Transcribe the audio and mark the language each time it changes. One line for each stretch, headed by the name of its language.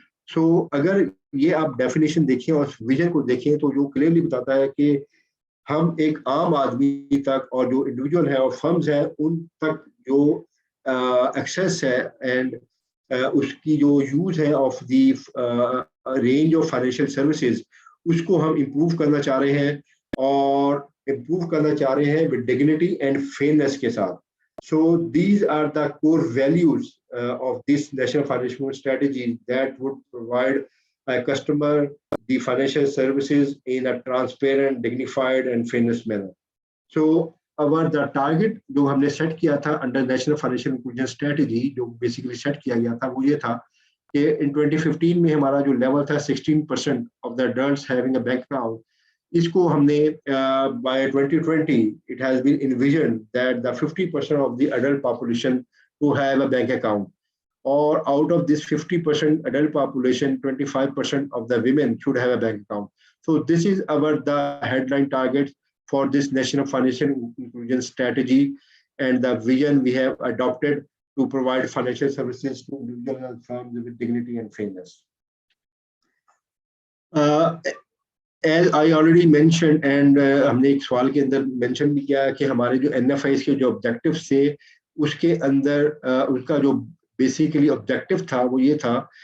Urdu: So اگر یہ آپ ڈیفینیشن دیکھیں اور ویژن کو دیکھیں تو جو کلیئرلی بتاتا ہے کہ ہم ایک عام آدمی تک اور جو انڈیویجول ہے اور فرمز ہیں ان تک جو ایکسیس ہے اینڈ اس کی جو یوز ہے
English: of the range of financial services,
Urdu: اس کو ہم امپروو کرنا چاہ رہے ہیں, اور امپروو کرنا چاہ رہے ہیں
English: with dignity and fairness
Urdu: کے ساتھ.
English: So these are the core values of this national financial strategy that would provide a customer the financial services in a transparent, dignified and fairness manner. So the target
Urdu: جو ہم نے set کیا تھا
English: under national financial inclusion strategy, جو basically set کیا گیا تھا وہ یہ تھا کہ in 2015
Urdu: میں ہمارا جو لیول تھا
English: 16% of the adults having a bank account, اس کو ہم نے by 2020 it has been envisioned that the 50% of the adult population to have a bank account, or out of this 50% adult population 25% of the women should have a bank account. So this is the headline target for this national financial inclusion strategy and the vision we have adopted to provide financial services to individuals and firms with dignity and fairness. As I already mentioned, and
Urdu: ہم نے ایک سوال کے اندر mention بھی کیا کہ ہمارے جو NFIS کے جو آبجیکٹیوز تھے اس کے اندر ان کا جو بیسیکلی آبجیکٹیو تھا وہ یہ تھا